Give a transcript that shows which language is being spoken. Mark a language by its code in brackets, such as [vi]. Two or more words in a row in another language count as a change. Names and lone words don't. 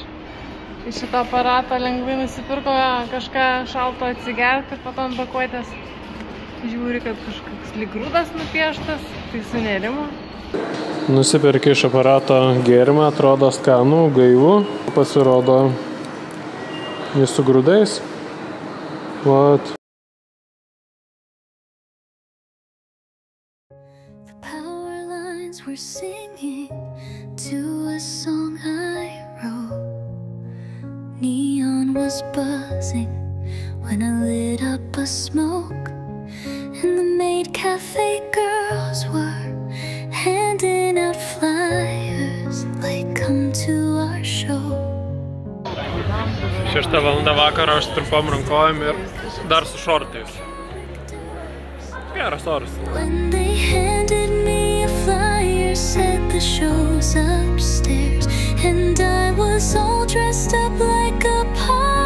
[lt] šito aparato lengvai nusipirko kažką šalto atsigerti ir po to ant pakuotės žiūri, kad kažkoks lyg grūdas nupieštas, tai sunerimo. Nusipirki iš aparato gėrimą, atrodo skanų, gaivų, pasirodo jis su grūdais. Vat. [en] We're singing to a song I wrote. Neon was buzzing when I lit up a smoke, and the maid cafe girls were handing out flyers like come to our show. [lt] 6 valanda vakaro, aš trumpom rankojom ir dar su šortais. Geras oras. [en] When they handed me a flyer, said the show's upstairs, and I was all dressed up like a